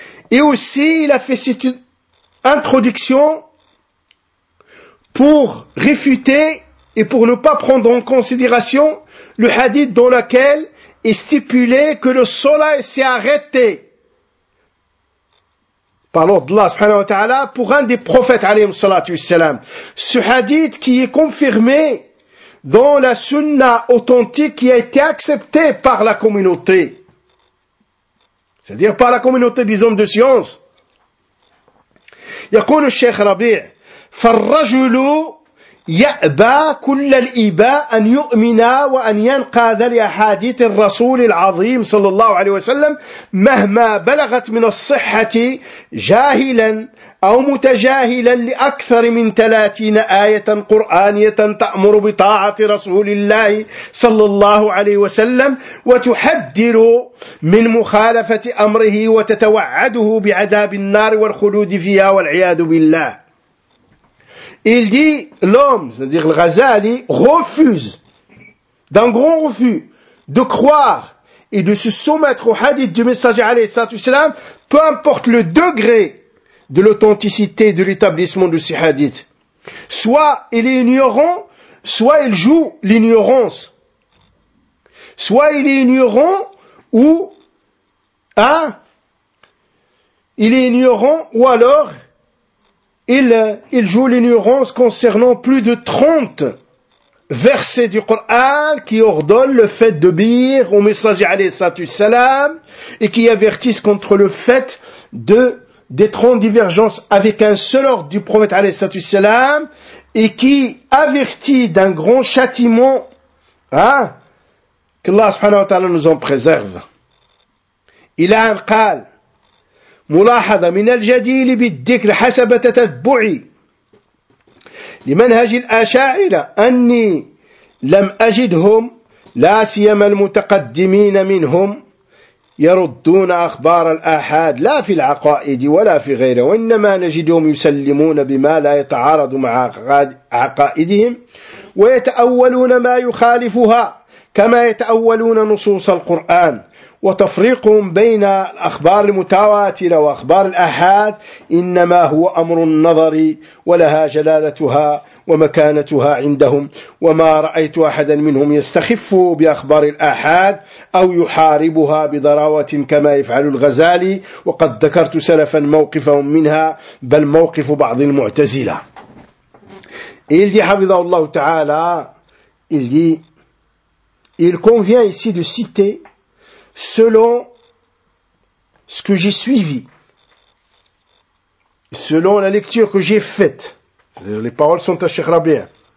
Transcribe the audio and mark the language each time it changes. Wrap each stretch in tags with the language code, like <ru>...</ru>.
<fr>Et aussi, il a fait cette introduction pour réfuter et pour ne pas prendre en considération le hadith dans lequel est stipulé que le soleil s'est arrêté par l'ordre d'Allah</fr> <ar>subhanahu wa ta'ala</ar> <fr>pour un des prophètes</fr> <ar>alayhi salatu wassalam.</ar> <fr>Ce hadith qui est confirmé dans la sunna authentique qui a été acceptée par la communauté. C'est-à-dire par la communauté des hommes de science.</fr> <ar>Yaqulu Cheikh Rabi' فَالرَّجُلُ يَأْبَى كُلَّ الْإِبَى أَنْ يُؤْمِنَا وَأَنْ يَنْقَادَ لِأَحَادِيثِ الرَّسُولِ الْعَظِيمِ صلى الله عليه وسلم مَهْمَا بَلَغَتْ مِنَ الصِّحَّةِ جَاهِلًا أو متجاهلا لأكثر من 30 آية قرآنية تأمر بطاعة رسول الله صلى الله عليه وسلم وتحذر من مخالفة أمره وتتوعده بعذاب النار والخلود فيها والعياذ بالله.</ar> <fr>Il dit, l'homme, c'est-à-dire le Ghazali, refuse, d'un grand refus, de croire et de se soumettre au hadith du messager</fr> <ar>alayhi salam,</ar> <fr>peu importe le degré de l'authenticité de l'établissement de ces hadiths. Soit il est ignorant, soit il joue l'ignorance. Soit il est ignorant ou, hein, il est ignorant ou alors, il joue l'ignorance concernant plus de 30 versets du Coran qui ordonnent le fait d'obéir au messager</fr> <ar>alayhi salatu salam</ar> <fr>et qui avertissent contre le fait de d'être en divergence avec un seul ordre du prophète alayhi salatu salam et qui avertit d'un grand châtiment, hein, que Allah</fr> <ar>subhanahu wa ta'ala</ar> <fr>nous en préserve. Il a un qal.</fr> <ar>ملاحظة من الجدير بالذكر حسب تتبعي لمنهج الأشاعرة أني لم أجدهم لا سيما المتقدمين منهم يردون أخبار الآحاد لا في العقائد ولا في غيره وإنما نجدهم يسلمون بما لا يتعارض مع عقائدهم ويتأولون ما يخالفها كما يتأولون نصوص القرآن وتفريقهم بين الأخبار المتواترة وأخبار الآحاد إنما هو أمر النظر، ولها جلالتها ومكانتها عندهم، وما رأيت أحدا منهم يستخف بأخبار الآحاد أو يحاربها بضراوة كما يفعل الغزالي، وقد ذكرت سلفا موقفهم منها بل موقف بعض المعتزلة. إلدي حفظه الله تعالى إلدي</ar> <fr>Il convient ici de citer selon ce que j'ai suivi, selon la lecture que j'ai faite. C'est-à-dire les paroles sont à Cheikh Rabia.</fr>